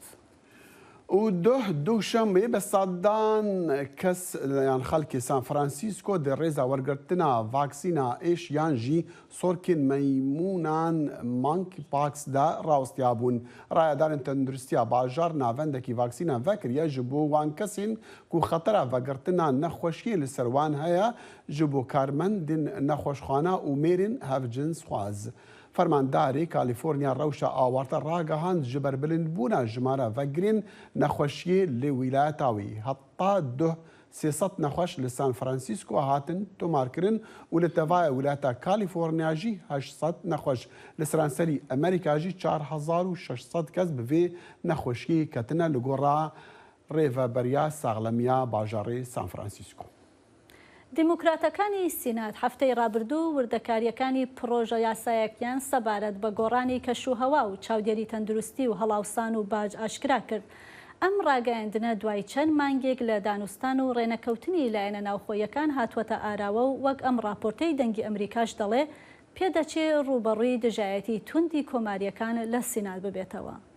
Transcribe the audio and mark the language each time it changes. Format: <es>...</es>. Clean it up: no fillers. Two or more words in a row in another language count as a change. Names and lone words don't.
<ku>و دووشەمبێ بە سادان کەس یان خەڵکی سان فرانسیسکۆ دە ڕێزا وەرگرتنا ڤاکسینە ئێش یانژی سۆرکن مەیمونان مانکی پاکسدا ڕاوستیا بوون. ڕایەدارن تەندروستیا باژار ناوەندێکی ڤاکسینە ڤەکریە ji بۆ وان کەسین ku xetera vegertina nexweşiyê li ser wan heye ji bo karmendên nexweşxana û mêrên hevcins xwaz. Fermandarê Kalîforniya rewşa awarta ragihand ji ber bilindbûna jimara vegirên nexweşiyê li wîlayeta wî. Heta 300 nexweş li San Francisco hatin tomarkirin û li tevaya wîlayeta Kalîforniya jî 800 nexweş. Li seranserî Amerîka jî 4600 kes bi vê nexweşiyê ketine li gora ڕێڤەبەریا ساغلەمیا باژارێ سان فرانسیسکۆ.</ku> <ckb>دیموکراتەکانی سینات هەفتەی ڕابردوو وردەکاریەکانی پرۆژە یاسایەکیان سەبارەت بە گۆڕانی کەشوهەوا و چاودێری تەندروستی و هەڵاوسان و باج ئاشکرا کرد. ئەم ڕاگەیاندنە دوای چەند مانگێک لە دانوستان و ڕێنەکەوتنی لایەنە ناوخۆیەکان هاتووەتە ئاراوە و وەک ئەم راپۆرتەی دەنگی ئەمریکاش دەڵێ پێدەچێ ڕوبەڕووی دژایەتی توندی کۆماریەکان لە سینات ببێتەوە.</ckb>